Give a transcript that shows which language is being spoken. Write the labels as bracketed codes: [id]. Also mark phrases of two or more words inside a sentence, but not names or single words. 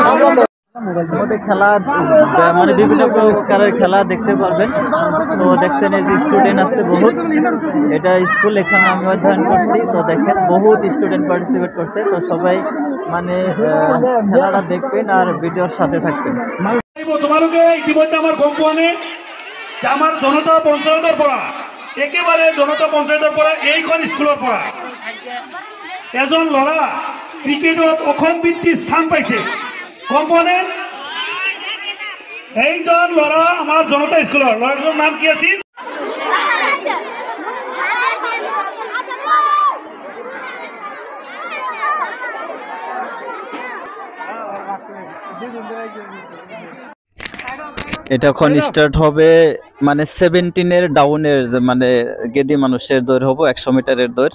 [bn] আমাদের খেলা মানে বিভিন্ন প্রকারের খেলা দেখতে পারবেন। তো দেখছেন এই যে স্টুডেন্ট আছে বহুত, এটা স্কুল, এখানে আমি অধ্যয়ন করছি। তো দেখেন বহুত [en] student participate [bn] করছে। তো সবাই মানে খেলাটা দেখবেন আর ভিডিওর সাথে থাকবেন। [as] তোমালোকে ইতিমধ্যে আমার গম পোৱা নে যে আমার জনতা পঞ্চায়তৰ পৰা একেবাৰে জনতা পঞ্চায়তৰ পৰা এইখন স্কুলৰ পৰা এজন ল'ৰা ক্ৰিকেটত অসম ভিত্তিক স্থান পাইছে, গম পোৱা নে? এইজন ল'ৰা আমাৰ জনতা স্কুলৰ ল'ৰাটোৰ নাম কি আছিল? [bn] এটা এখন স্টার্ট হবে মানে 17 ডাউনের মানে গেদি মানুষের দৌড় হবো 100 মিটারের দৌড়।